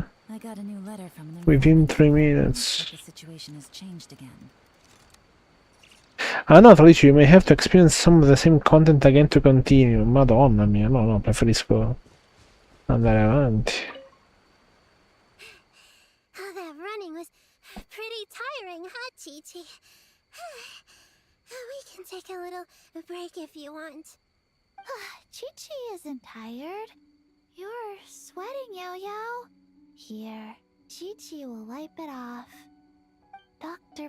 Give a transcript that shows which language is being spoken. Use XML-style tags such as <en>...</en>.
<en>I got a new letter from an within informant. 3 minutes. The situation has changed again.</en> <it>Ah no, tra l'altro,</it> <en>you may have to experience some of the same content again to continue.</en> <it>Madonna mia, no, preferisco andare avanti.</it> <en>Oh, that running was pretty tiring, huh, Chi-Chi? We can take a little break if you want. Chi-Chi isn't tired. You're sweating, Yao-Yao. Here, Chi-Chi will wipe it off. Dr.</en>